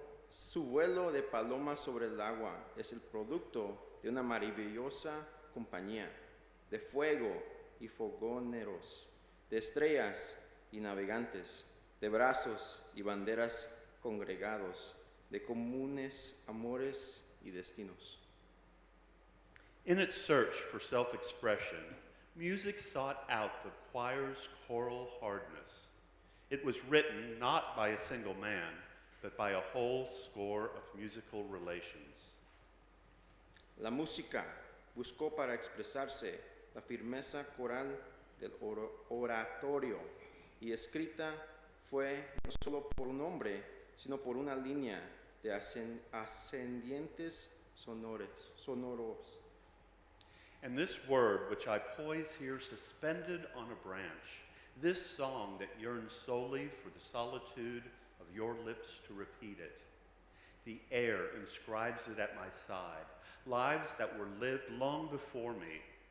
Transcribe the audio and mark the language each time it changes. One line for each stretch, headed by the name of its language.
Spanish: Su vuelo de paloma sobre el agua es el producto de una maravillosa compañía de fuego y fogoneros, de estrellas y navegantes, de brazos y banderas congregados, de comunes amores y destinos.
English: In its search for self-expression, music sought out the choir's choral hardness. It was written not by a single man, but by a whole score of musical relations.
Spanish: La música buscó para expresarse la firmeza coral del oratorio y escrita fue no solo por un hombre, sino por una línea de ascendientes sonoros.
English: And this word, which I poise here suspended on a branch, this song that yearns solely for the solitude of your lips to repeat it. The air inscribes it at my side, lives that were lived long before me.